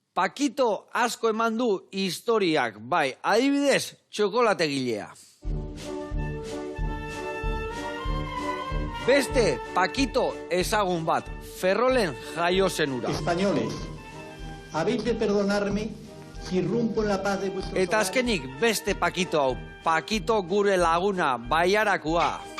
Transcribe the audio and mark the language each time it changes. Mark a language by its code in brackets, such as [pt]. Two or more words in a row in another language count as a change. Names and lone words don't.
[eu] Pakito asko eman du historiak, bai, adibidez, txokolategilea. Beste Pakito ezagun bat, Ferrolen jaio zen hura. [es] Españoles, habéis de perdonarme si rompo en la paz de vuestros [eu] Eta azkenik beste Pakito hau, Pakito gure laguna, Baiarakua.